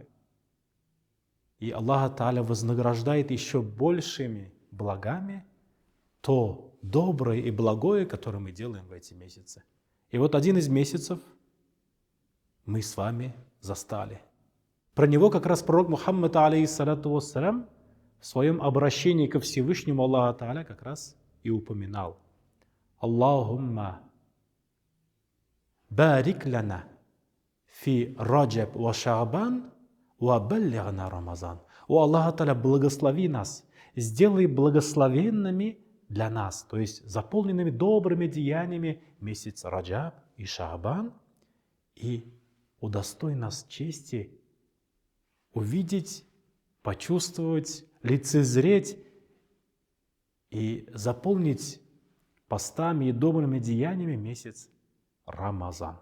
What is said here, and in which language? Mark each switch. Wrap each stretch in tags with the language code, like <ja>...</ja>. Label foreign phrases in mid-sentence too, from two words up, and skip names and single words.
<ru>И Аллах Та'аля вознаграждает еще большими благами то доброе и благое, которое мы делаем в эти месяцы. И вот один из месяцев мы с вами застали. Про него как раз пророк Мухаммад,</ru> <ar>عليه الصلاة والسلام,</ar> <ru>в своем обращении ко Всевышнему Аллаху Та'аля как раз и упоминал.</ru> <ar>اللهم بارك لنا في رجب وشعبان وبلغنا رمضان.</ar> <ru>О Аллах Та'аля, благослови нас, сделай благословенными для нас, то есть заполненными добрыми деяниями месяц Раджаб и Ша'бан, и удостой нас чести увидеть, почувствовать, лицезреть и заполнить постами и добрыми деяниями месяц Рамазан.</ru>